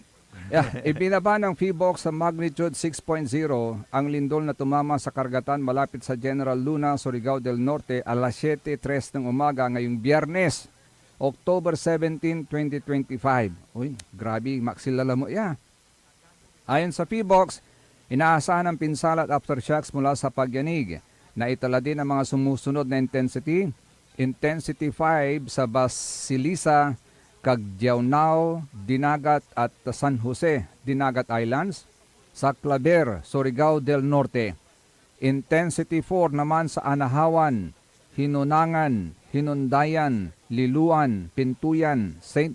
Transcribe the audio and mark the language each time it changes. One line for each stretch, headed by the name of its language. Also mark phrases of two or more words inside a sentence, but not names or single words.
Filipino: Ibinaba ng PHIVOLCS sa magnitude 6.0 ang lindol na tumama sa karagatan malapit sa General Luna, Surigao del Norte alas 7:03 ng umaga ngayong Biyernes, October 17, 2025. Uy, grabe, maksilala mo Ayon sa PHIVOLCS, inaasahan ang pinsala at aftershocks mula sa pagyanig na itala din ang mga sumusunod na intensity. Intensity 5 sa Basilisa, Cagdiaunao, Dinagat at San Jose, Dinagat Islands. Sa Claver, Surigao del Norte. Intensity 4 naman sa Anahawan, Hinunangan, Hinundayan, Liluan, Pintuyan, St.